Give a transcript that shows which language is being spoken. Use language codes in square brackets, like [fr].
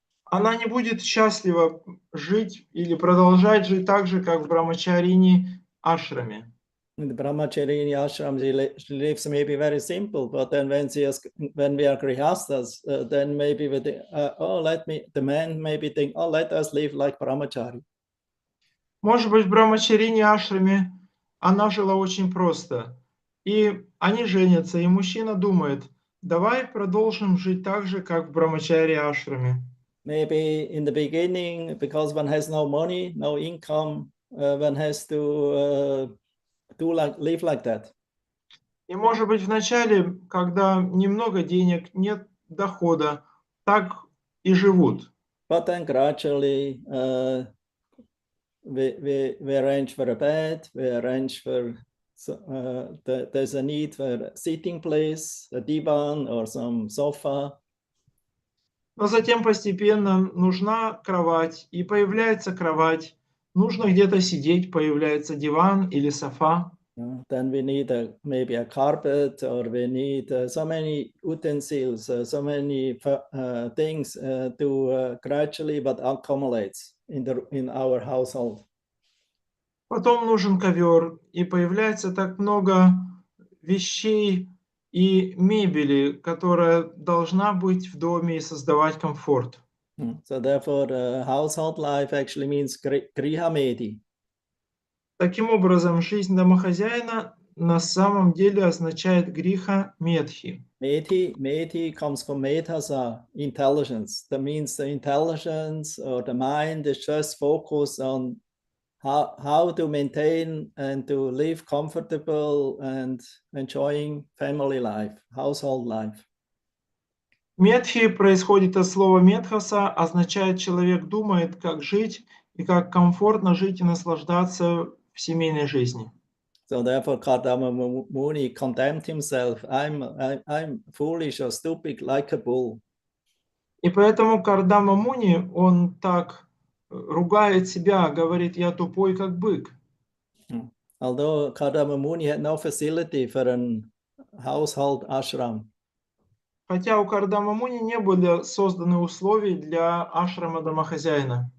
[ru] Она не будет счастлива жить или продолжать жить так же, как в Брамачарине ашраме. [en] In the brahmacharini ashram, she lives maybe very simple, but then when we are grihastas, then maybe we think, the man maybe think, oh, let us live like brahmachari. [ru] Может быть, в Брамачарине ашраме она жила очень просто. И они женятся, и мужчина думает, давай продолжим жить так же, как в Брамачари ашраме. [en] Maybe in the beginning, because one has no money, no income, one has to live like that. [ru] И, может быть, вначале, когда немного денег, нет дохода, так и живут. [en] But then gradually, we arrange for a bed, we arrange for, there's a need for a sitting place, a divan or some sofa. [ru] Но затем постепенно нужна кровать, и появляется кровать. Нужно где-то сидеть, появляется диван или софа. [en] Then we need maybe a carpet, or we need so many utensils, so many things to gradually but accumulates in our household. [ru] Потом нужен ковер, и появляется так много вещей и мебели, которая должна быть в доме и создавать комфорт. [en] So therefore, household life actually means grihamedi. [ru] Таким образом, жизнь домохозяина на самом деле означает гриха медхи. [en] Meti comes from metasa, intelligence. That means the intelligence or the mind is just focused on how to maintain and to live comfortable and enjoying family life, household life. [ru] Медхи происходит от слова медхаса, означает человек думает, как жить и как комфортно жить и наслаждаться в семейной жизни. [en] So therefore, Kardama Muni condemned himself. I'm foolish or stupid like a bull. [ru] И поэтому Кардама Муни, он так ругает себя, говорит, я тупой, как бык. [en] Although Kardama Muni had no facility for an household ashram. [ru] Хотя у Кардама Муни не были созданы условия для ашрама домохозяина.